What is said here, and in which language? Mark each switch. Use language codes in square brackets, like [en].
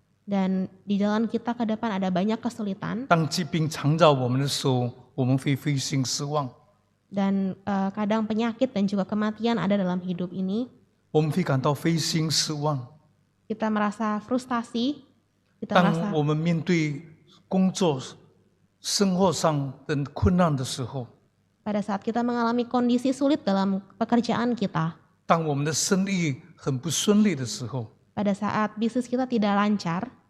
[id] dan di jalan kita ke depan ada banyak kesulitan, [zh] 当疾病缠绕我们的时候，我们会灰心失望， [id] dan kadang penyakit dan juga kematian ada dalam hidup ini. [zh] 我们会感到灰心失望。 [id] Kita merasa frustasi, kita [zh] 当 [id] merasa [zh] 我们面对工作、生活上的困难的时候， [id] pada saat kita mengalami kondisi sulit dalam pekerjaan kita, [zh] 当我们的生意很不顺利的时候， [id] pada saat bisnis kita tidak lancar,